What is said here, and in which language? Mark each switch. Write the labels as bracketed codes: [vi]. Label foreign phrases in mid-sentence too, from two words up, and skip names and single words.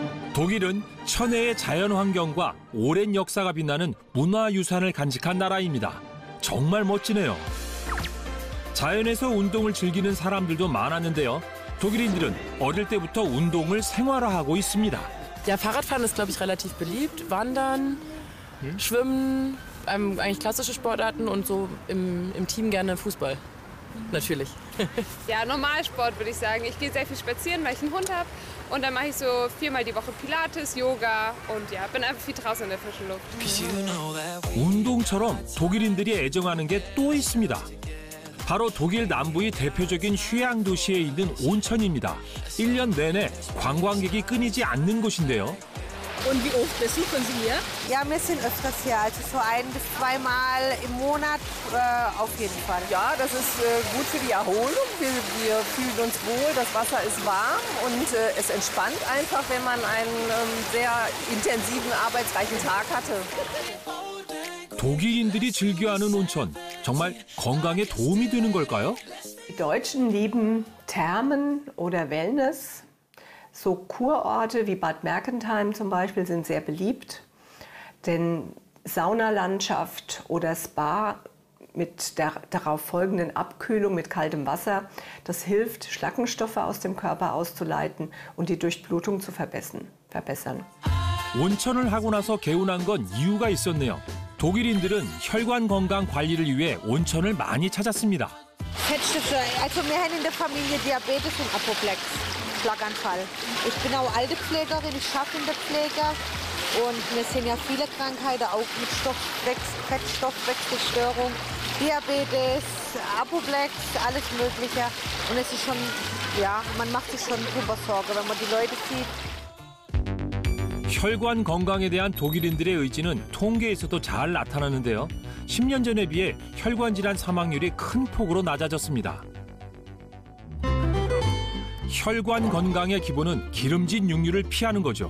[ko] 독일은 천혜의 자연 환경과 오랜 역사가 빛나는 문화유산을 간직한 나라입니다. 정말 멋지네요. 자연에서 운동을 즐기는 사람들도 많았는데요. 독일인들은 어릴 때부터 운동을 생활화하고 있습니다. [de] Ja, Fahrradfahren ist, glaube ich, relativ beliebt. Wandern, Schwimmen, eigentlich klassische Sportarten und so im Team gerne Fußball. Natürlich. Ja, Normalsport würde ich sagen. Ich gehe sehr viel spazieren, weil ich einen Hund habe. Und dann mache ich so 4-mal die Woche Pilates, Yoga und ja, bin einfach viel draußen in der frischen Luft. [ko] 운동처럼 독일인들이 애정하는 게 또 있습니다. 바로 독일 남부의 대표적인 휴양 도시에 있는 온천입니다. 1년 내내 관광객이 끊이지 않는 곳인데요. [de] Und wie oft besuchen Sie hier? Ja, wir sind öfters hier, also so 1- bis 2-mal im Monat auf jeden Fall. Ja, das ist gut für die Erholung. Wir fühlen uns wohl, das Wasser ist warm und es entspannt einfach, wenn man einen sehr intensiven, arbeitsreichen Tag hatte. [ko] 독일인들이 즐겨하는 온천, 정말 건강에 도움이 되는 걸까요? [de] Die Deutschen lieben Thermen oder Wellness. So Kurorte wie Bad Mergentheim zum Beispiel sind sehr beliebt, denn Saunalandschaft oder Spa mit der darauf folgenden Abkühlung mit kaltem Wasser, das hilft, Schlackenstoffe aus dem Körper auszuleiten und die Durchblutung zu verbessern. [ko] 온천을 하고 나서 개운한 건 이유가 있었네요. 독일인들은 혈관 건강 관리를 위해 온천을 많이 찾았습니다. [de] Also wir haben in der Familie Diabetes und Apoplex. Schlaganfall. Ich bin auch Altenpflegerin, ich arbeite in der Pflege und wir sehen ja viele Krankheiten, auch mit Fettstoffwechselstörung, Diabetes, Apoplex, alles Mögliche. Und es ist schon, ja, man macht sich schon drüber Sorge, wenn man die Leute sieht. [ko] 혈관 건강에 대한 독일인들의 의지는 통계에서도 잘 나타나는데요. 10년 전에 비해 혈관 질환 사망률이 큰 폭으로 낮아졌습니다. 혈관 건강의 기본은 기름진 육류를 피하는 거죠.